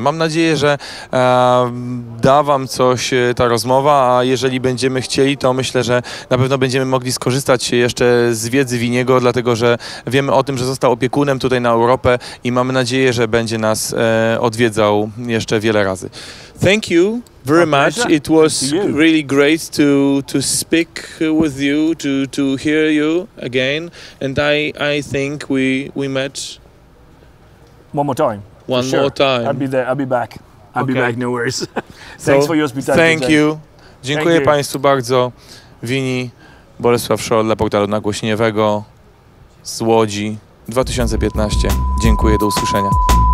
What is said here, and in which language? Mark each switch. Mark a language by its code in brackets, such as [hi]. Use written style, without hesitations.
[pl] Mam nadzieję, że da Wam coś ta rozmowa, a jeżeli będziemy chcieli, to myślę, że na pewno będziemy mogli skorzystać jeszcze z wiedzy Vinniego, dlatego że wiemy o tym, że został opiekunem tutaj na Europę i mamy nadzieję, że będzie nas odwiedzał jeszcze wiele razy. [en] Thank you very much. It was really great to speak with you, to hear you again, and I think we met one more time. One more time. I'll be there. I'll be back. I'll be back. No worries. Thanks for your hospitality. Thank you. [pl] Dziękuję Państwu bardzo. Vinnie, Bolesław Scholl dla portalu nagłośnieniowego z Łodzi 2015. Dziękuję, do usłyszenia.